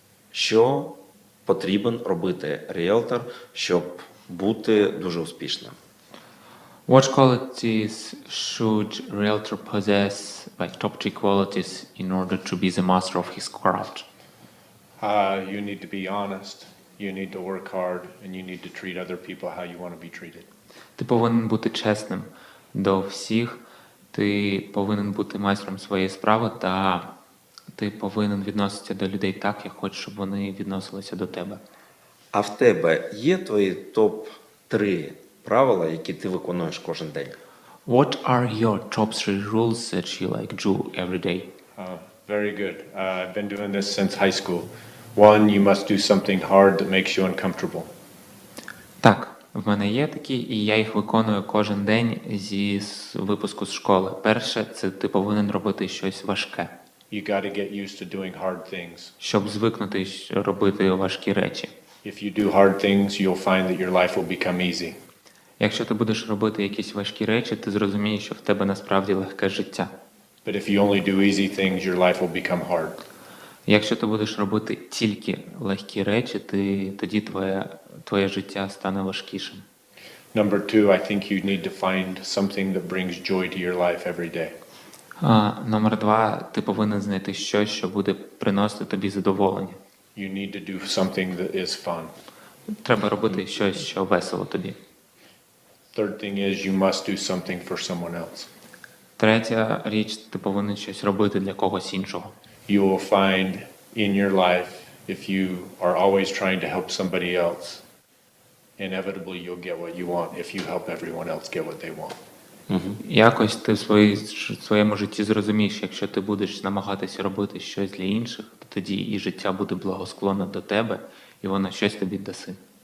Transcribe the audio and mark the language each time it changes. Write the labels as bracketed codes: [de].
[uk] Що потрібен робити ріелтор, щоб бути дуже успішним? [en] What qualities should realtor possess, like top 3 qualities, in order to be the master of his craft? You need to be honest, you need to work hard, and you need to treat other people how you want to be treated. [uk] Ти повинен бути чесним до всіх, ти повинен бути майстром своєї справи, та ти повинен відноситися до людей так, як хочеш, щоб вони відносилися до тебе. А в тебе є твої топ-3 правила, які ти виконуєш кожен день? [en] What are your top 3 rules that you like do every day? Very good. I've been doing this since high school. One, you must do something hard that makes you uncomfortable. [uk] Так, в мене є такі, і я їх виконую кожен день випуску з школи. Перше, це ти повинен робити щось важке, [en] You got to get used to doing hard things. [uk] щоб звикнути робити важкі речі. [en] If you do hard things, you'll find that your life will become easy. [uk] Якщо ти будеш робити якісь важкі речі, ти зрозумієш, що в тебе насправді легке життя. [en] But if you only do easy things, your life will become hard. [uk] Якщо ти будеш робити тільки легкі речі, тоді твоє життя стане важкішим. [en] Number two, I think you need to find something that brings joy to your life every day. [uk] Номер 2, ти повинен знайти щось, що буде приносити тобі задоволення. [en] You need to do something that is fun. [uk] Треба робити щось, що весело тобі. [en] Third thing is you must do something for someone else. [uk] Третя річ, ти повинен щось робити для когось іншого. [en] You will find in your life, if you are always trying to help somebody else, inevitably you'll get what you want if you help everyone else get what they want. [uk] Якось ти в своєму житті зрозумієш, якщо ти будеш намагатися робити щось для інших, то тоді і життя буде благосклонне до тебе, і воно щось тобі даси.